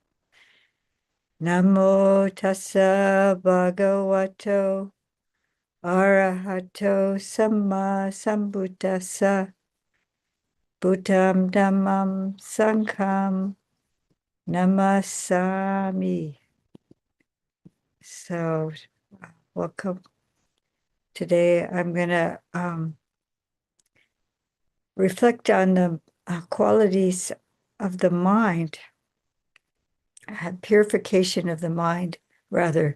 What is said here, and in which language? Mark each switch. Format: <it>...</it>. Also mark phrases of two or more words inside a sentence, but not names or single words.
<pi>Namo tassa bhagavato arahato samma sambuddhassa. Buddham dhammam sangham namasami.</pi> <en>So, welcome. Today I'm going to reflect on the qualities of the mind, purification of the mind, rather.</en>